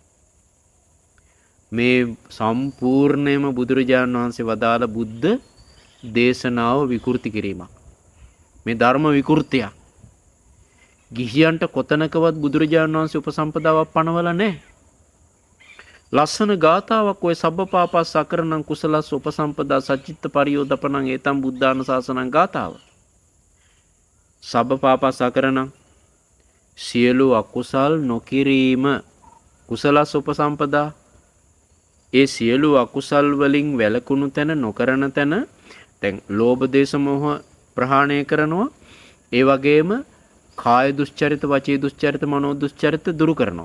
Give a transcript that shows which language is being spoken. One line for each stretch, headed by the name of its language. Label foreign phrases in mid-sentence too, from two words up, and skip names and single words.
Sinhala: මේ සම්පූර්ණයෙන්ම බුදුරජාණන් වහන්සේ වදාළ බුද්ධ දේශනාව විකෘති කිරීමක්. මේ ධර්ම විකෘතියක්. ගිහියන්ට කොතනකවත් බුදුරජාණන් වහන්සේ උපසම්පදාවක් පනවලා නැහැ. ලස්සන ගාතාවක් ඔය
Pali: සබ්බපාපස් අකරණං කුසලස් උපසම්පදා සච්චිත්ත පරියෝදපණං ඒතම් බුද්ධාන ශාසනං
Sinhala: ගාතාව.
Pali: සබ්බපාපස් අකරණං
Sinhala: සියලු අකුසල් නොකිරීම
Pali: කුසලස් උපසම්පදා.
Sinhala: ඒ සියලු අකුසල් වලින් වැළකුණු තැන නොකරන තැන දැන් ලෝභ දේශ මොහ ප්‍රහාණය කරනවා. ඒ වගේම කාය දුස්චරිත, වචී දුස්චරිත, මනෝ දුස්චරිත දුරු කරනවා.